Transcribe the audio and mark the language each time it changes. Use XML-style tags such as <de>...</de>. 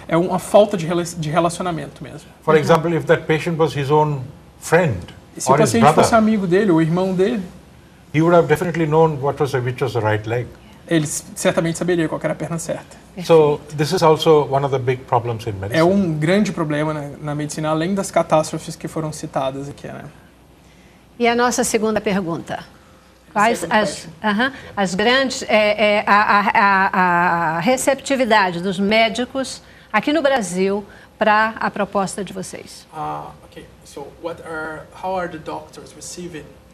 <pt>É uma falta de relacionamento mesmo.</pt> <en>For example, if that patient was his own friend</en> <pt>se o paciente fosse amigo dele, ou irmão dele,</pt> <en>he would have definitely known which was the right leg.</en> <pt>Ele certamente saberia qual era a perna certa.</pt> <en>So this is also one of the big problems in medicine.</en> <pt>É um grande problema na medicina, além das catástrofes que foram citadas aqui, né? E a nossa segunda pergunta? Quais as grandes a receptividade dos médicos aqui no Brasil para a proposta de vocês?</pt> <en>Okay. So how are the doctors receiving</en>